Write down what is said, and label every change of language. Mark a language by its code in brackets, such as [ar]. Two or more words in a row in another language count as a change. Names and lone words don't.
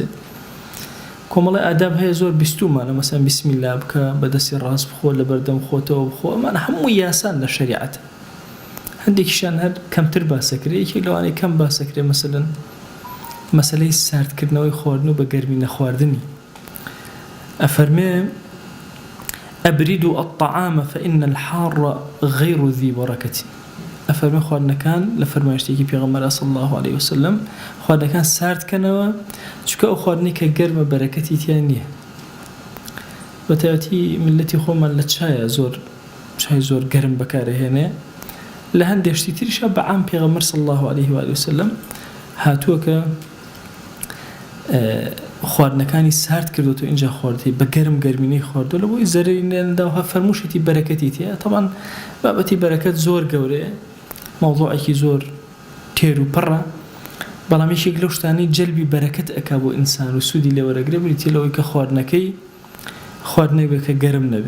[ckb] کۆمەڵی ئاداب هەیە زۆر بیستومانە، مەسەڵەن بیسمیلا بکە، بەدەستی ڕاست بخۆ، لە بەردەم خۆتەوە بخۆ، ئەمانە هەموو یاسان لە شەریعەتە. هەندێکیشان هەر کەمتر باسەکرێ، یەکێک لەوانەی کەم باسەکرێ مەسەڵەن مەسەلەی ساردکردنەوەی خواردن و بە گەرمی نەخواردنی. [ar] ئەفەرمێ أبردوا الطعام فإن الحار غير ذي بركة. [ckb] أفرمي خواردنا كان لفرمايشتي بيغمبر [ar] صلى الله عليه وسلم [ckb] خواردنا كان سارد كنوا چونکە ئەو خواردنی کە گەرمە بەرەکەتی تیان نییە. بەتایبەتی ملەتی خۆمان لە چای زۆر گەرم بەکارەهێنێ. لە هەندێک شتی تریشە بەعام پێغەمبەر [ar] صلى الله عليه وآله وسلم [ckb] هاتووە کە خواردنەکانی سارد کردوتە اینجا خواردی بە گەرمینەی خواردووە، لەبۆی زەرری نێنەداوە فەرمووشێتی بەرەکەتی تێیە. طبعا بابەتی بەرەکەت زۆر گەورەیە، مەوضوعێکی زۆر تێر و پڕە، بەڵام یەکێک لەو شتانەی جەلبی بەرەکەت ئەکا بۆ ئینسان و سوودی لێوەرەگرێ بریتە لەوەی کە خواردنەی بێ کە گەرم نەبێ.